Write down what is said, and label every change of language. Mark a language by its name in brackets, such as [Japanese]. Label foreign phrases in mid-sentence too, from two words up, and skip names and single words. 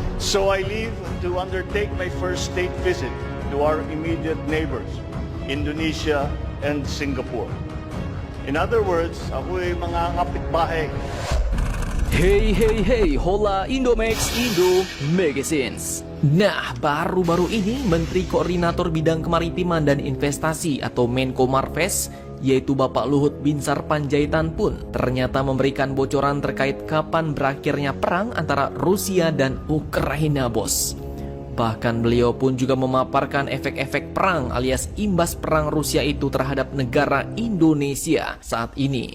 [English] So I leave to undertake my first state visit to our immediate neighbors, Indonesia and Singapore. In other words, [Filipino] ako'y mga kapitbahay. [Indonesian] Hey hey hey, hola Indomax Indo Magazines. Nah, baru-baru ini Menteri Koordinator Bidang Kemaritiman dan Investasi atau Menko Marves, yaitu Bapak Luhut Binsar Panjaitan pun ternyata memberikan bocoran terkait kapan berakhirnya perang antara Rusia dan Ukraina, bos. Bahkan beliau pun juga memaparkan efek-efek perang alias imbas perang Rusia itu terhadap negara Indonesia saat ini.